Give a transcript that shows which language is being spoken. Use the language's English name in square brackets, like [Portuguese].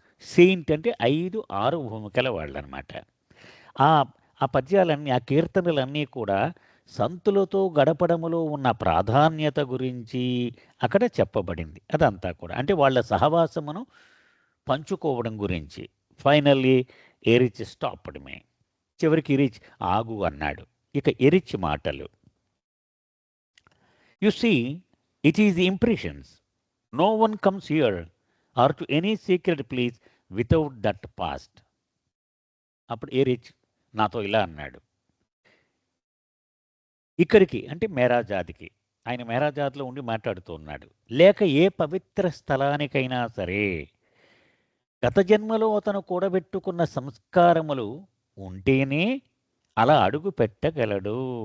[Telugu] Saint అంటే 5-6 భూమికల వాళ్ళనమాట. ఆ పద్యాలన్నీ, ఆ కీర్తనలన్నీ కూడా సంతులతో గడపడములో ఉన్న ప్రాధాన్యత గురించి అక్కడ చెప్పబడింది. అదంతా కూడా అంటే వాళ్ళ సహవాసమును పంచుకోవడం గురించి. [English] Finally Erich stopped me. [Telugu] చివరికి ఎరిచ్ ఆగు అన్నాడు. ఇక ఎరిచ్ మాటలు. [English] You see, it is the impressions. No one comes here or to any sacred place without that past. [Telugu] అప్పుడు ఏ రిచ్ నాతో ఇలా అన్నాడు, ఇక్కడికి అంటే మేరాజాదికి, ఆయన మేరాజాద్లో ఉండి మాట్లాడుతూ ఉన్నాడు, లేక ఏ పవిత్ర స్థలానికైనా సరే గత జన్మలో అతను కూడబెట్టుకున్న సంస్కారములు ఉంటేనే అలా అడుగు పెట్టగలడు.